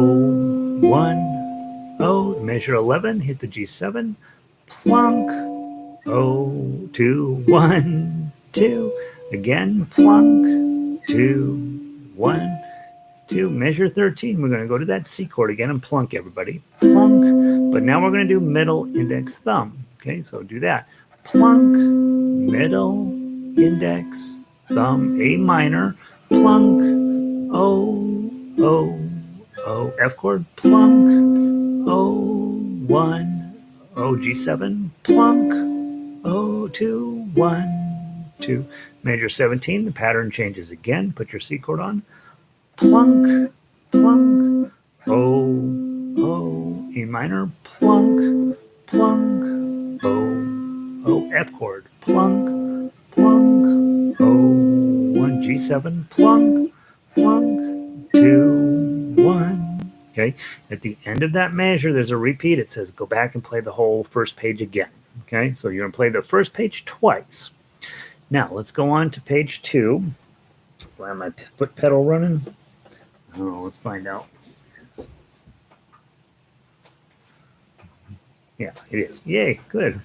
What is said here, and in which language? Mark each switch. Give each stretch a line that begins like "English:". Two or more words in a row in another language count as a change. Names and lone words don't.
English: Plunk, oh, 1, O, measure 11, hit the G7, plunk, O, 2, 1, 2, again, plunk, 2, 1, 2, measure 13. We're going to go to that C chord again and plunk, everybody. Plunk, but now we're going to do middle, index, thumb. Okay, so do that. Plunk, middle, index, thumb, A minor, plunk, O, O, O, F chord, plunk, O, 1, O, G7, plunk, O, 2, 1, 2. Measure 17, the pattern changes again. Put your C chord on. Plunk, plunk, O, O, A minor, plunk, plunk, O, O, F chord, plunk, plunk, O, 1, G7, plunk, plunk, 2, 1. Okay, at the end of that measure, there's a repeat. It says go back and play the whole first page again. Okay, so you're going to play the first page twice. Now, let's go on to page 2. Why am my foot pedal running? Oh, let's find out. Yeah, it is. Yay, good.